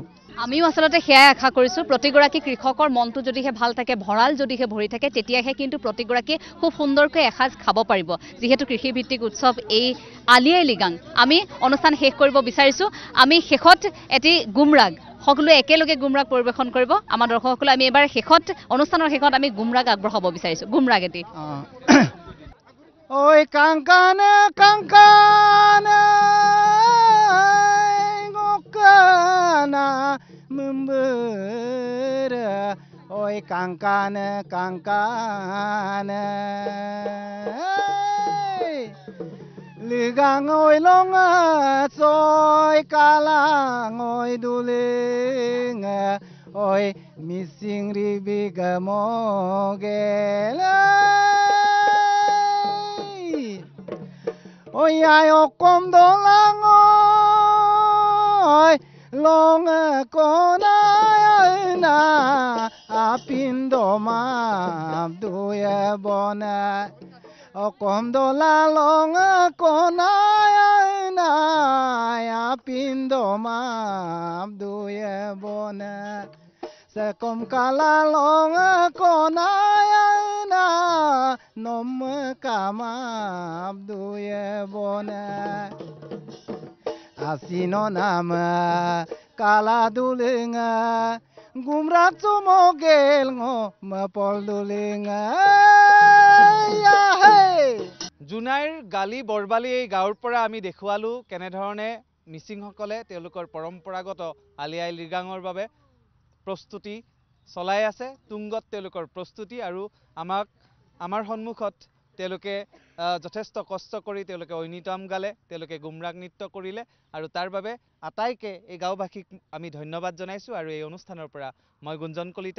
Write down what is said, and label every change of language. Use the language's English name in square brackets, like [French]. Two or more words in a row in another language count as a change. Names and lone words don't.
[Assamese] আমিও আচলতে সেয়াই আশা কৰিছোঁ প্ৰতিগৰাকী কৃষকৰ মনটো যদিহে ভাল থাকে ভঁৰাল যদিহে ভৰি থাকে তেতিয়াহে কিন্তু প্ৰতিগৰাকীয়ে খুব সুন্দৰকৈ এসাঁজ খাব পাৰিব যিহেতু কৃষিভিত্তিক উৎসৱ এই আলি আই লৃগাং আমি অনুষ্ঠান শেষ কৰিব বিচাৰিছোঁ আমি শেষত এটি গুমৰাগ সকলোৱে একেলগে গুমৰাগ পৰিৱেশন কৰিব আমাৰ দৰ্শকসকলে আমি এবাৰ অনুষ্ঠানৰ শেষত আমি গুমৰাগ আগবঢ়াব বিচাৰিছোঁ গুমৰাগ এটি [Mising] ঐ কাংকান কাংকান membera oi kangkan ligang oi long soi kalang oi duling oi missing ribig mogel oi ayo kom dolang oi long kona na apindo ma duya bona okom dola long kona na apindo ma duya bona sekom kala long kona na nom kama duya bona asino nama kala dulinga gumrak sumogel ngo mapol dulinga ya hey [Assamese] জোনাইৰ গালি বৰবালি এই গাঁৱৰ পৰা আমি দেখুৱালোঁ কেনেধৰণে মিচিংসকলে তেওঁলোকৰ পৰম্পৰাগত আলি আই লৃগাঙৰ বাবে প্ৰস্তুতি চলাই আছে তুংগত তেওঁলোকৰ প্ৰস্তুতি আৰু আমাৰ সন্মুখত তেওঁলোকে যথেষ্ট কষ্ট কৰি তেওঁলোকে ঐনিতম গালে তেওঁলোকে গুমৰাগ নৃত্য কৰিলে আৰু তাৰ বাবে আটাইকে এই গাঁওবাসীক আমি ধন্যবাদ জনাইছোঁ আৰু এই অনুষ্ঠানৰ পৰা মই গুঞ্জন কলিতা